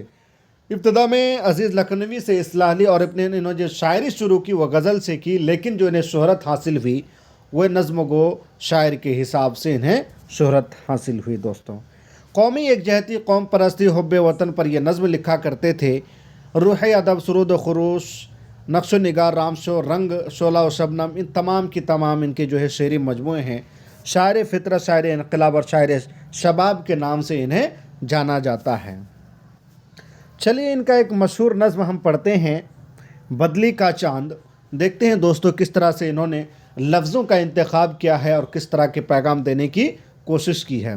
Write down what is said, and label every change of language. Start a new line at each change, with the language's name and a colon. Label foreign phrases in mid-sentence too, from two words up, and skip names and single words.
Urdu: ابتدا میں عزیز لکھنوی سے اصلاح لی اور انہوں جو شاعری شروع کی وہ غزل سے کی، لیکن جو انہیں شہرت حاصل ہوئی وہ نظم گو شاعر کے حساب سے انہیں شہرت حاصل ہوئی دوستوں۔ قومی یکجہتی، قوم پرستی، حب وطن پر یہ نظم لکھا کرتے تھے۔ روح ادب، سرود و خروش، نقش و نگار، رامش و رنگ، شعلہ و شبنم، ان تمام کی تمام ان کے جو ہے شعری مجموعے ہیں۔ شاعر فطرت، شاعر انقلاب اور شاعر شباب کے نام سے انہیں جانا جاتا ہے۔ چلیے ان کا ایک مشہور نظم ہم پڑھتے ہیں، بدلی کا چاند۔ دیکھتے ہیں دوستو کس طرح سے انہوں نے لفظوں کا انتخاب کیا ہے اور کس طرح کے پیغام دینے کی کوشش کی ہے۔